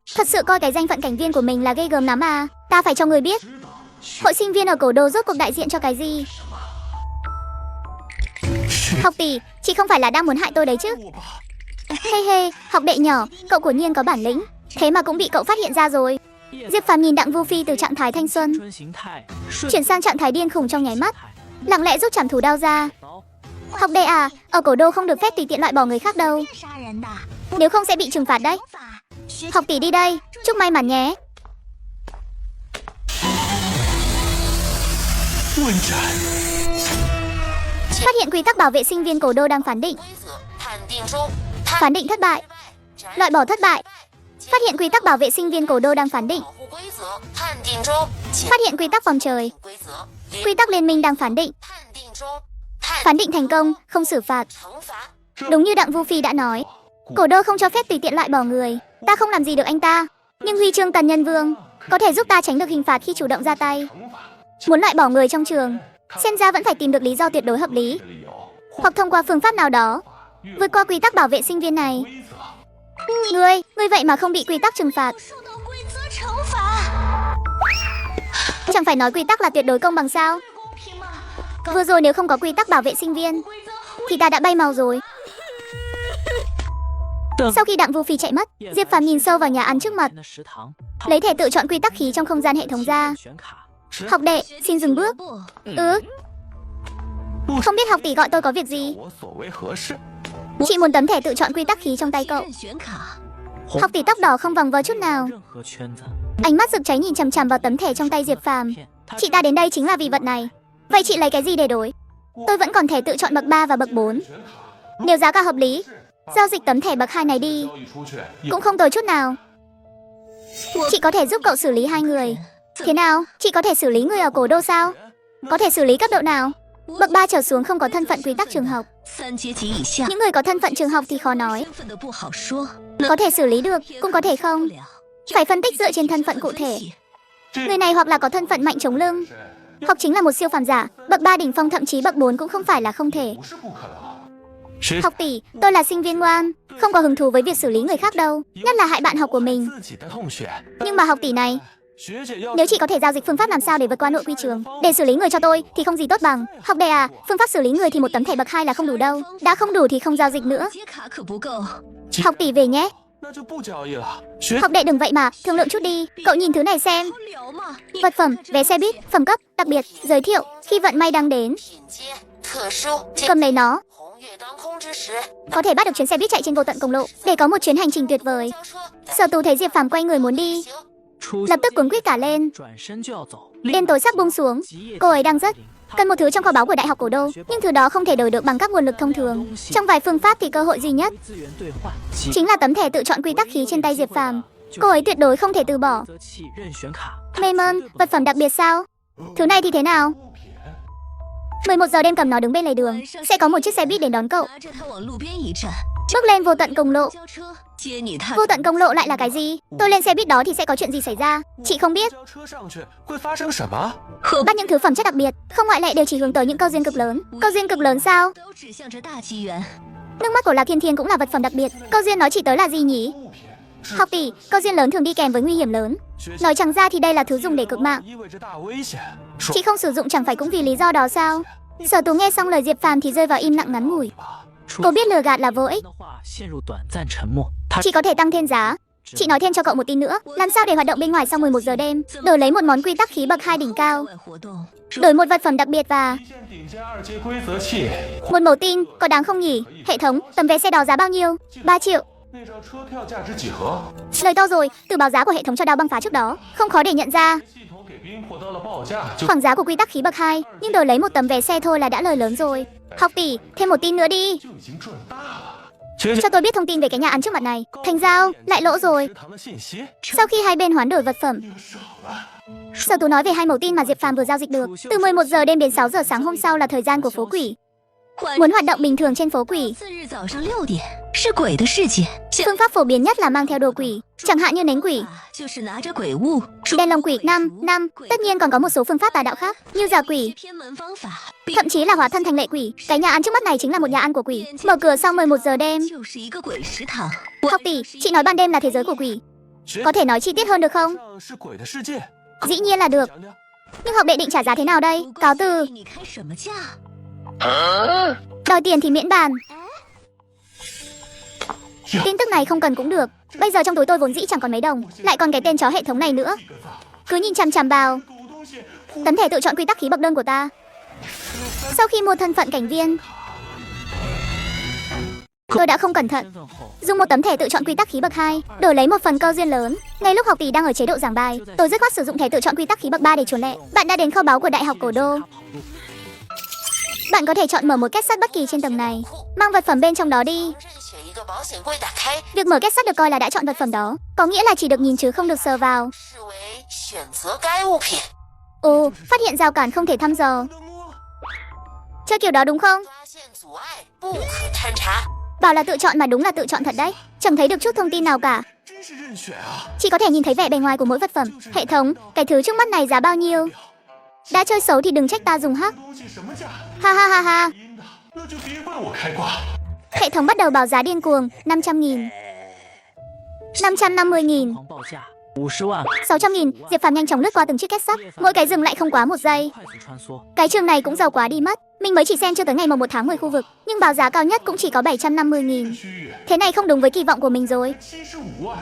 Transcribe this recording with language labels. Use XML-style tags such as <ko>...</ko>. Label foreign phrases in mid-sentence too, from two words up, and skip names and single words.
<vi>Thật sự coi cái danh phận cảnh viên của mình là ghê gớm lắm à? Ta phải cho người biết, hội sinh viên ở Cổ Đô rốt cuộc đại diện cho cái gì? Học tỷ, chị không phải là đang muốn hại tôi đấy chứ? Hey hey, học đệ nhỏ, cậu của Nhiên có bản lĩnh, thế mà cũng bị cậu phát hiện ra rồi. Diệp Phàm nhìn Đặng Vu Phi từ trạng thái thanh xuân</vi> <zh>春形态，顺</zh> <vi>chuyển sang trạng thái điên khùng trong nháy mắt,</vi> <zh>态</zh> <vi>lặng lẽ rút trảm thủ đao ra.</vi> <zh>刀</zh> <vi>Học đệ à, ở cổ đô không được phép tùy tiện loại bỏ người khác đâu,</vi> <zh>杀人的</zh> <vi>nếu không sẽ bị trừng phạt đấy.</vi> <zh>法，学</zh> <vi>Học tỷ đi đây, chúc may mắn nhé.</vi> <zh>问斩，</zh> <vi>Phát hiện quy tắc bảo vệ sinh viên cổ đô đang phán định,</vi> <zh>规则判定中，</zh> <vi>phán định thất bại,</vi> <zh>斩</zh> <vi>loại bỏ thất bại. Phát hiện quy tắc bảo vệ sinh viên cổ đô đang phán định,</vi> <zh>保护规则判定中，</zh> <vi>phát hiện quy tắc vòng trời,</vi> <zh>规则</zh> <vi>quy tắc liên minh đang phán định,</vi> <zh>判定中，判</zh> <vi>phán định thành công, không xử phạt.</vi> <zh>惩罚</zh> <vi>Đúng như Đặng Vu Phi đã nói, cổ đô không cho phép tùy tiện loại bỏ người. Ta không làm gì được anh ta, nhưng huy chương Tần Nhân Vương có thể giúp ta tránh được hình phạt khi chủ động ra tay. Muốn loại bỏ người trong trường, xem ra vẫn phải tìm được lý do tuyệt đối hợp lý, hoặc thông qua phương pháp nào đó vượt qua quy tắc bảo vệ sinh viên này. Ngươi vậy mà không bị quy tắc trừng phạt.</vi> <zh>受到规则惩罚，</zh> <vi>Chẳng phải nói quy tắc là tuyệt đối công bằng sao?</vi> <zh>公平吗？</zh> <vi>Vừa rồi nếu không có quy tắc bảo vệ sinh viên</vi> <zh>规则</zh> <vi>thì ta đã bay màu rồi. Tầng Sau khi Đặng Vu Phi chạy mất, Diệp Phàm nhìn sâu vào nhà ăn trước mặt,</vi> <zh>的食堂，</zh> <vi>lấy thẻ tự chọn quy tắc khí trong không gian hệ thống ra.</vi> <zh>选卡，</zh> <vi>Học đệ, xin dừng bước.</vi> <zh>不，</zh> <vi>Không biết học tỷ gọi tôi có việc gì?</vi> <zh>我所为何事？</zh> <vi>Chị muốn tấm thẻ tự chọn quy tắc khí trong tay cậu.</vi> <zh>任选卡，</zh> <vi>Học tỷ tóc đỏ không vòng vo chút nào,</vi> <zh>任何圈子，</zh> <vi>ánh mắt rực cháy nhìn chằm chằm vào tấm thẻ trong tay Diệp Phàm.</vi> <zh>骗他</zh> <vi>Chị ta đến đây chính là vì vật này. Vậy chị lấy cái gì để đổi? Tôi vẫn còn thẻ tự chọn bậc 3 và bậc 4. Nếu giá cả hợp lý, giao dịch tấm thẻ bậc 2 này đi,</vi> <zh>交易出去，</zh> <vi>cũng không tồi chút nào. Chị có thể giúp cậu xử lý hai người. Thế nào? Chị có thể xử lý người ở cổ đô sao? Có thể xử lý cấp độ nào? Bậc 3 trở xuống không có thân phận quy tắc trường học.</vi> <zh>三阶级以下，</zh> <vi>Những người có thân phận trường học thì khó nói.</vi> <zh>身份的不好说，</zh> <vi>Có thể xử lý được, cũng có thể</vi> <zh>不</zh> <vi>không.</vi> <zh>了。</zh> <vi>Phải phân tích dựa trên thân phận cụ thể. Người này hoặc là có thân phận mạnh chống lưng, hoặc chính là một siêu phàm giả. Bậc 3 đỉnh phong thậm chí bậc 4 cũng không phải là không thể.</vi> <zh>不是不可能。</zh> <vi>Học tỷ, tôi là sinh viên ngoan, không có hứng thú với việc xử lý người khác đâu, nhất là hại bạn học của mình.</vi> <zh>自己的同学，</zh> <vi>Nhưng mà học tỷ này,</vi> <zh>学姐要</zh> <vi>nếu chị có thể giao dịch phương pháp làm sao để vượt qua nội quy trường, để xử lý người cho tôi thì không gì tốt bằng. Học đệ à, phương pháp xử lý người thì một tấm thẻ bậc 2 là không đủ đâu. Đã không đủ thì không giao dịch nữa.</vi> <zh>接卡可不够，</zh> <vi>Học tỷ về nhé.</vi> <zh>那就不交易了。学</zh> <vi>Học đệ đừng vậy mà, thương lượng chút đi. Cậu nhìn thứ này xem.</vi> <zh>好聊嘛。</zh> <vi>Vật phẩm, vé xe buýt, phẩm cấp, đặc biệt, giới thiệu, khi vận may đang đến.</vi> <zh>品阶特殊，</zh> <vi>Cầm lấy nó,</vi> <zh>红月当空之时，</zh> <vi>có thể bắt được chuyến xe buýt chạy trên vô tận công lộ, để có một chuyến hành trình tuyệt vời.</vi> <zh>交车</zh> <vi>Sở Tú thấy Diệp Phàm quay người muốn đi,</vi> <zh>行，出</zh> <vi>lập tức cuống quýt cả lên.</vi> <zh>转身就要走，</zh> <vi>Đêm tối sắp buông xuống,</vi> <zh>极夜</zh> <vi>cô ấy đang rất</vi> <zh>他</zh> <vi>cần một thứ trong kho báu của Đại học Cổ đô, nhưng thứ đó không thể đổi được bằng các nguồn lực thông thường. Trong vài phương pháp thì cơ hội duy nhất</vi> <zh>资源兑换，极</zh> <vi>chính là tấm thẻ tự chọn quy tắc khí trên tay Diệp Phàm. Cô ấy tuyệt đối không thể từ bỏ.</vi> <zh>则器任选卡，</zh> <vi>Mê mơn, vật phẩm đặc biệt sao? Thứ này thì thế nào? 11 giờ đêm cầm nó đứng bên lề đường, sẽ có một chiếc xe buýt đến đón cậu.</vi> <zh>拿着它往路边一站，</zh> <vi>Bước lên vô tận công lộ.</vi> <zh>交车接你踏</zh> <vi>Vô tận công lộ lại là cái gì? Tôi lên xe buýt đó thì sẽ có chuyện gì xảy ra? Chị không biết.</vi> <zh>交车上去会发生什么？</zh> <vi>Bắt những thứ phẩm chất đặc biệt, không ngoại lệ đều chỉ hướng tới những cơ duyên cực lớn. Cơ duyên cực lớn sao?</vi> <zh>都指向着大机缘。</zh> <vi>Nước mắt của Lạc Thiên Thiên cũng là vật phẩm đặc biệt. Cơ duyên nó chỉ tới là gì nhỉ? Học tỷ, cơ duyên lớn thường đi kèm với nguy hiểm lớn.</vi> <zh>学姐</zh> <vi>Nói chẳng ra thì đây là thứ dùng để cực mạng.</vi> <zh>意味着大危险。说</zh> <vi>Chị không sử dụng chẳng phải cũng vì lý do đó sao? Sở Tú nghe xong lời Diệp Phàm thì rơi vào im lặng ngắn ngủi.</vi> <zh>出</zh> <vi>Cô biết lừa gạt là vô ích.</vi> <zh>的话陷入短暂沉默。他</zh> <vi>Chị có thể tăng thêm giá. Chị nói thêm cho cậu một tin nữa. Làm sao để hoạt động bên ngoài sau 11 giờ đêm? Đổi lấy một món quy tắc khí bậc 2 đỉnh cao.</vi> <zh>外活动，</zh> <vi>Đổi một vật phẩm đặc biệt và</vi> <zh>一件顶尖二阶规则器，</zh> <vi>một mẩu tin. Có đáng không nhỉ? Hệ thống, tấm vé xe đó giá bao nhiêu? 3 triệu.</vi> <zh>那张车票价值几何？</zh> <vi>Lời to rồi, từ báo giá của hệ thống cho đao băng phá trước đó. Không khó để nhận ra.</vi> <zh>系统给冰获得了报价，就</zh> <vi>Khoảng giá của quy tắc khí bậc 2. Nhưng đổi lấy một tấm vé xe thôi là đã lời lớn rồi. Học tỷ, thêm một tin nữa đi.</vi> <zh>就已经赚大了。学姐</zh> <vi>Cho tôi biết thông tin về cái nhà ăn trước mặt này. Thành giao, lại lỗ rồi.</vi> <zh>食堂的信息</zh> <vi>Sau khi hai bên hoán đổi vật phẩm,</vi> <zh>少了。</zh> <vi>Sở Tú nói về hai mẩu tin mà Diệp Phàm vừa giao dịch được. Từ 11 giờ đêm đến 6 giờ sáng hôm sau là thời gian của phố quỷ.</vi> <zh>晚</zh> <vi>Muốn hoạt động bình thường trên phố quỷ,</vi> <zh>4 日早上6点是鬼的世界，</zh> <vi>phương pháp phổ biến nhất là mang theo đồ quỷ, chẳng hạn như nến quỷ,</vi> <zh>就是拿着鬼物，</zh> <vi>đèn lồng quỷ, năm. Tất nhiên còn có một số phương pháp tà đạo khác, như giả quỷ,</vi> <zh>偏门方法，</zh> <vi>thậm chí là hóa thân thành lệ quỷ. Cái nhà ăn trước mắt này chính là một nhà ăn của quỷ, mở cửa sau 11 giờ đêm.</vi> <zh>就是一个鬼食堂。</zh> <vi>Học tỷ, chị nói ban đêm là thế giới của quỷ,</vi> <zh>学</zh> <vi>có thể nói chi tiết hơn được không?</vi> <zh>上是鬼的世界，</zh> <vi>Dĩ nhiên là được,</vi> <zh>讲讲。</zh> <vi>nhưng học đệ định trả giá thế nào đây?</vi> <zh>不</zh> <vi>Cáo</vi> <zh>过</zh> <vi>từ,</vi> <zh>你开什么价？</zh> <vi>đòi tiền thì miễn bàn. Tin tức này không cần cũng được. Bây giờ trong túi tôi vốn dĩ chẳng còn mấy đồng, lại còn cái tên chó hệ thống này nữa. Cứ nhìn chằm chằm vào tấm thẻ tự chọn quy tắc khí bậc đơn của ta. Sau khi mua thân phận cảnh viên, tôi đã không cẩn thận dùng một tấm thẻ tự chọn quy tắc khí bậc 2 đổi lấy một phần cơ duyên lớn. Ngay lúc học tỷ đang ở chế độ giảng bài, tôi dứt khoát sử dụng thẻ tự chọn quy tắc khí bậc 3 để chuồn lẹ. Bạn đã đến kho báu của Đại học Cổ Đô. Bạn có thể chọn mở một kết sắt bất kỳ trên tầng này, mang vật phẩm bên trong đó đi.</vi> <zh>任选一个保险柜打开，</zh> <vi>Việc mở kết sắt được coi là đã chọn vật phẩm đó, có nghĩa là chỉ được nhìn chứ không được sờ vào.</vi> <zh>视为选择该物品。</zh> <vi>Ồ, phát hiện rào cản không thể thăm dò. Chơi kiểu đó đúng không?</vi> <zh>发现阻碍，不可勘察。</zh> <vi>Bảo là tự chọn mà đúng là tự chọn thật đấy. Chẳng thấy được chút thông tin nào cả.</vi> <zh>真是任选啊！</zh> <vi>Chỉ có thể nhìn thấy vẻ bề ngoài của mỗi vật phẩm. Hệ thống, cái thứ trước mắt này giá bao nhiêu? Đã chơi xấu thì đừng trách ta dùng hắc.</vi> <zh>东西什么价？ Ha ha ha ha. 阴的，那就别怪我开挂。</zh> <vi>Hệ thống bắt đầu báo giá điên cuồng, 500.000, 550.000,</vi> <zh>狂报价50万，</zh> <vi>600.000. Diệp Phàm nhanh chóng lướt qua từng chiếc kết sắt, mỗi cái dừng lại không quá 1 giây.</vi> <zh>快速穿梭。</zh> <vi>Cái trường này cũng giàu quá đi mất. Mình mới chỉ xem chưa tới ngày 1 tháng 10 khu vực, nhưng báo giá cao nhất cũng chỉ có 750.000.</vi> <zh>区域</zh> <vi>Thế này không đúng với kỳ vọng của mình rồi.</vi> <zh>75万，</zh>